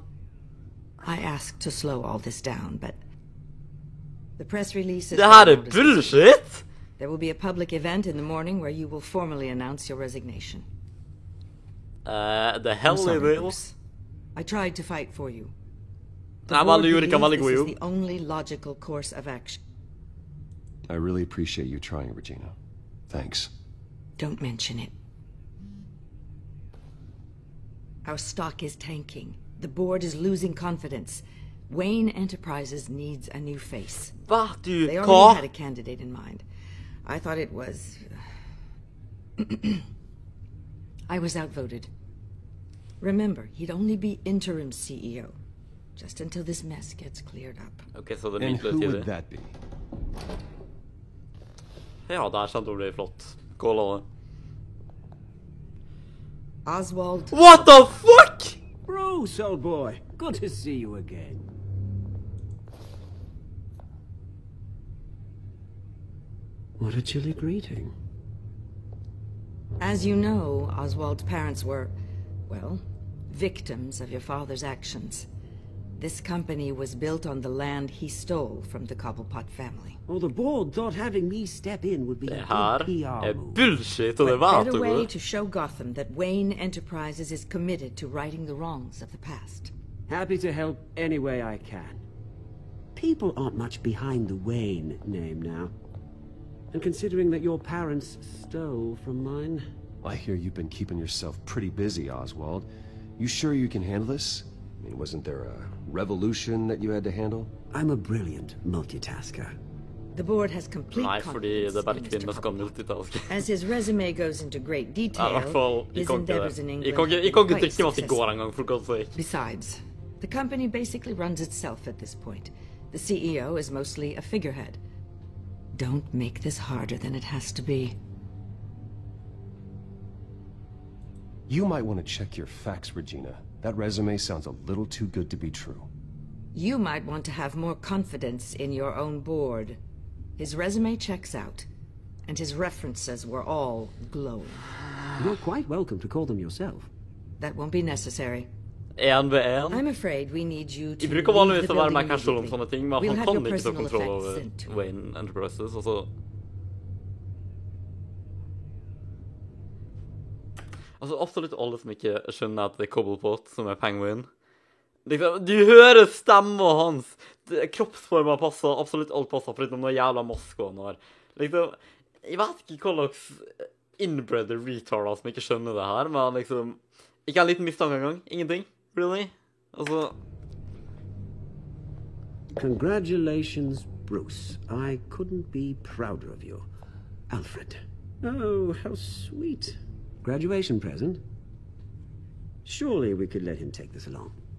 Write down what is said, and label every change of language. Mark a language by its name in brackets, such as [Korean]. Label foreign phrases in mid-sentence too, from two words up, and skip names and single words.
[English] I asked to slow all this down, but... The press release is... [Norwegian] det her er [English] for notice. [Norwegian] bullshit! There will be a public event in the morning where you will formally announce your resignation. [English] The I'm hell sorry, [Norwegian] er det? [English] Bruce. I tried to fight for you. The [Norwegian] Nei, men [English] board [Norwegian] du gjorde ikke en [English] believes [Norwegian] veldig god [English] this is [Norwegian] jobb. [English] the only logical course of action. I really appreciate you trying, Regina. Thanks. Don't mention it. Our stock is tanking. The board is losing confidence. Wayne Enterprises needs a new face. [Norwegian] Hva? Du, [English] They [Norwegian] hva? [English] already had a candidate in mind. I thought it was... I was outvoted. Remember, he'd only be interim CEO. Just until this mess gets cleared up. [Norwegian] Ok, så det er [English] And who would [Norwegian] midlertidig. [English] that be? [Norwegian] Ja, det her kommer til å bli flott. Skål alle. [English] Oswald... What the fuck?! Bruce, old boy. Good to see you again. What a chilly greeting. As you know, Oswald's parents were, well, victims of your father's actions. This company was built on the land he stole from the Cobblepot family. Well, the board thought having me step in would be [Norwegian] Det [English] a [Norwegian] her [English] good PR [Norwegian] er [English] move. [Norwegian] bullshit, og det [English] What [Norwegian] vet [English] better [Norwegian] du. [English] way to show Gotham that Wayne Enterprises is committed to righting the wrongs of the past? Happy to help any way I can. People aren't much behind the Wayne name now. And considering that your parents stole from mine... I hear you've been keeping yourself pretty busy, Oswald. You sure you can handle this? I mean, wasn't there a revolution that you had to handle? I'm a brilliant multitasker. The board has complete [Norwegian] Nei, fordi [English] confidence [Norwegian] det er bare [English] in Mr. [Norwegian] kvinner som kan [English] Cobblepot. [Norwegian] multitaske. [English] As his resume goes into great [Norwegian] Ja, i [English] detail, [Norwegian] hvert fall, jeg [English] his [Norwegian] kan ikke [English] endeavors [Norwegian] det. [English] in [Norwegian] Jeg [English] England [Norwegian] kan [English] have [Norwegian] ikke [English] been quite [Norwegian] drikke meg til går [English] successful. [Norwegian] engang, [English] for god's sake. Besides, the company basically runs itself at this point. The CEO is mostly a figurehead. Don't make this harder than it has to be. You might want to check your facts, Regina. That resume sounds a little too good to be true. You might want to have more confidence in your own board. His resume checks out, and his references were all glowing. You're quite welcome to call them yourself. That won't be necessary. 1v1. I'm afraid we need you to [Norwegian] Jeg bruker [English] leave [Norwegian] vanligvis [English] the [Norwegian] å være [English] building [Norwegian] mer casual om [English] immediately. [Norwegian] sånne ting, men [English] We'll [Norwegian] han [English] have [Norwegian] kan [English] your [Norwegian] ikke ta [English] personal [Norwegian] kontroll [English] effects [Norwegian] over [English] sent to him. [Norwegian] Wayne Enterprises, altså, absolutt alle som ikke skjønner at det er Cobblepot som er Penguin. Liksom, du hører stemmen hans. Kroppsformen passer, absolutt alt passer, foruten noen jævla masker han har. Liksom, jeg vet ikke hva slags inbred retarder som ikke skjønner det her, men liksom, ikke en liten mistanke engang. Ingenting, really. Altså, [English] Congratulations, Bruce, I couldn't be prouder of you. Alfred. Oh, how sweet. Graduation present? Surely we could let him take this along.